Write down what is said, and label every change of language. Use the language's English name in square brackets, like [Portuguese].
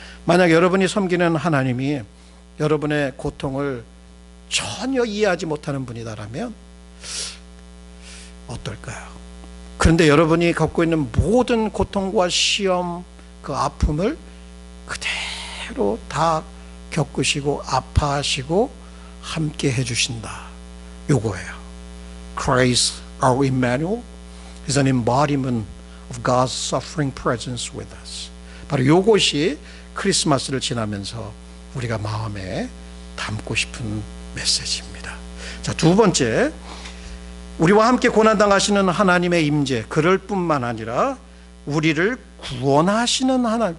[Korean] 만약 여러분이 섬기는 하나님이 여러분의 고통을 전혀 이해하지 못하는 분이다라면 어떨까요? 그런데 여러분이 겪고 있는 모든 고통과 시험, 그 아픔을 그대로 다 겪으시고 아파하시고 함께 해주신다. 요거예요. [English] Christ, our Emmanuel, is an embodiment of God's suffering presence with us. [Korean] 바로 요것이 크리스마스를 지나면서 우리가 마음에 담고 싶은 메시지입니다. 자, 두 번째, 우리와 함께 고난당하시는 하나님의 임재, 그럴 뿐만 아니라 우리를 구원하시는 하나님.